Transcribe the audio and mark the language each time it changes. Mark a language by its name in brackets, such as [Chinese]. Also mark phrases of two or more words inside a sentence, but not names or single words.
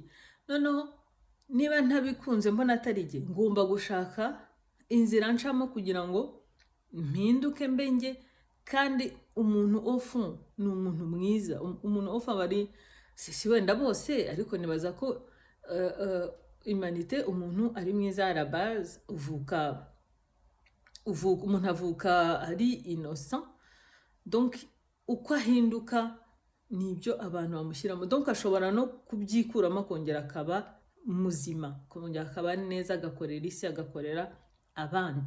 [Kinyarwanda] Noneho niba ntabikunze, mbona atari njye, ngomba gushaka inzira ncamo kugira ngo mpinduke mbe njye. Kandi umuntu ofu ni umuntu mwiza. Umuntu ofu aba ari, si wenda bose, ariko nibaza ko humanité, umuntu ari mwiza [French] à la base. [Kinyarwanda] Umuntu avuka ari innocent, donc uko ahinduka nibyo abantu bamushyiramo, donc ashobora no kubyikuramo akongera akaba muzima, akongera akaba neza, agakorera isi, agakorera abandi.